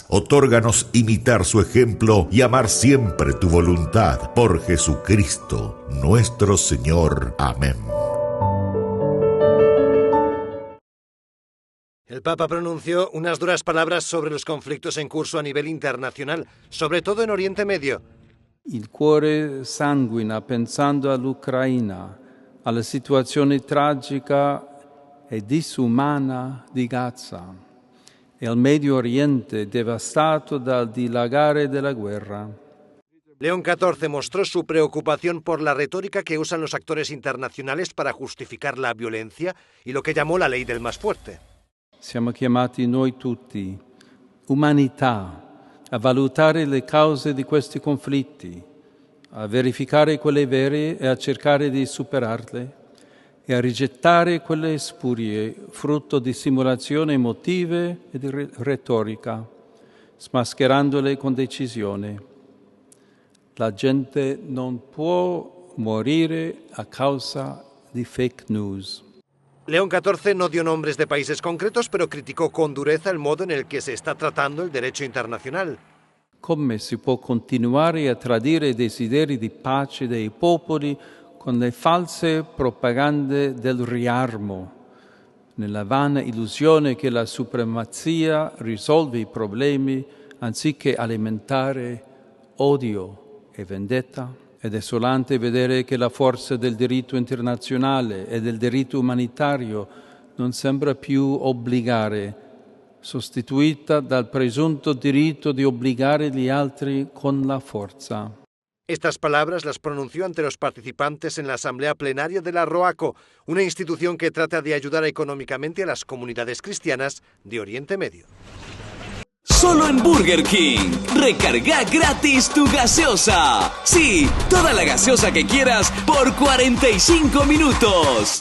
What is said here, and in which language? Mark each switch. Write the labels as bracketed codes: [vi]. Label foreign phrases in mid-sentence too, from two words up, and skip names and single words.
[es] Otórganos imitar su ejemplo y amar siempre tu voluntad. Por Jesucristo, nuestro Señor. Amén. El Papa pronunció unas duras palabras sobre los conflictos en curso a nivel internacional, sobre todo en Oriente Medio. [it] Il cuore sanguina pensando all'Ucraina, alla situazione tragica e disumana di Gaza e al Medio Oriente devastato dal dilagare della guerra. [es] León XIV mostró su preocupación por la retórica que usan los actores internacionales para justificar la violencia y lo que llamó la ley del más fuerte. [it] Siamo chiamati noi tutti, umanità, a valutare le cause di questi conflitti, a verificare quelle vere e a cercare di superarle e a rigettare quelle spurie, frutto di simulazioni emotive e di retorica, smascherandole con decisione. La gente non può morire a causa di [en] fake news. [es] León XIV no dio nombres de países concretos, pero criticó con dureza el modo en el que se está tratando el derecho internacional. [it] Come si può continuare a tradire i desideri di pace dei popoli con le false propagande del riarmo, nella vana illusione che la supremazia risolve i problemi anziché alimentare odio e vendetta? È desolante vedere che la forza del diritto internazionale e del diritto umanitario non sembra più obbligare, sostituita dal presunto diritto di obbligare gli altri con la forza. [es] Estas palabras las pronunció ante los participantes en la asamblea plenaria de la ROACO, una institución que trata de ayudar económicamente a las comunidades cristianas de Oriente Medio. Solo en Burger King. Recarga gratis tu gaseosa. Sí, toda la gaseosa que quieras por 45 minutos.